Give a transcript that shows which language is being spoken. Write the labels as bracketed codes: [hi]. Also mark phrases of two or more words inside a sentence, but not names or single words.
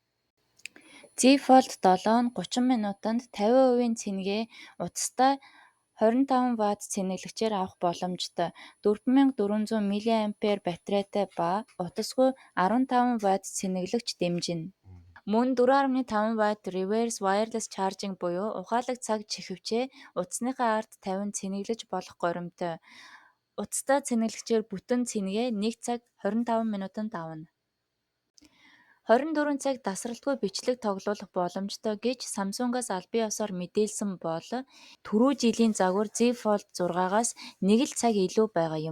[mn] Z Fold 7 нь 30 минутанд 50% цэнгээ утастай 25 Вт цэнэглэгчээр авах боломжтой. 4400 мАh батарейтай ба утасгүй 15 Вт цэнэглэгч дэмжинэ. Мөн 4.5 Вт [en] reverse wireless charging [mn] буюу ухаалаг цаг чихвчээ утасныхаа ард тавин цэнэглэж болох горимтой. Утастай цэнэглэгчээр бүтэн цэнгээ 1 цаг 25 минутанд авна. 24 цаг тасралтгүй бичлэг тоглуулах боломжтой гэж Samsung-аас албан ёсоор мэдээлсэн бол түрүү жилийн загвар Z Fold 6-аас 1 л цаг илүү байгаа юм.